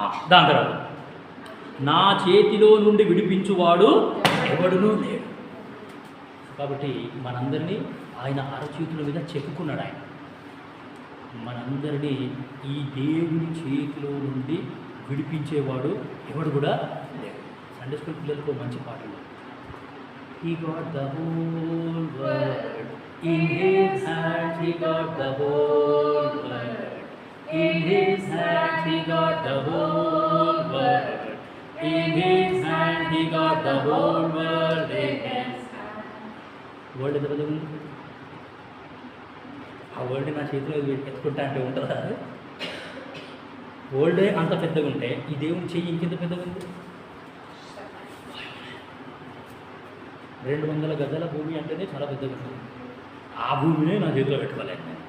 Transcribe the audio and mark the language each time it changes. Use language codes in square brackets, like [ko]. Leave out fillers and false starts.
[te] దాని తర్వాత నా చేతిలో నుండి విడిపించువాడు ఎవడునూ లేడు. కాబట్టి మనందరినీ ఆయన అరచేతుల మీద చెక్కుకున్నాడు. ఆయన మనందరినీ ఈ దేవుని చేతిలో నుండి విడిపించేవాడు ఎవడు కూడా లేడు. సండే స్కూల్ పిల్లలకు మంచి పాటలు. [en] He got the whole world in his hands. He got the whole world in his hands. He got the whole world in his hands. He got the whole world in his hands. [te] World ఎంత పెద్దగా ఉంది? ఆ world నా చేతిలో ఎత్తుకుంటా అంటే ఉంటుందా? వరల్డే అంత పెద్దగా ఉంటే ఈ దేవుని చెయ్యి ఇంకెంత పెద్దగా ఉంది? 200 గజాల భూమి అంటేనే చాలా పెద్దగా ఉంటుంది. ఆ భూమినే నా చేతిలో పెట్టుకోలేదు.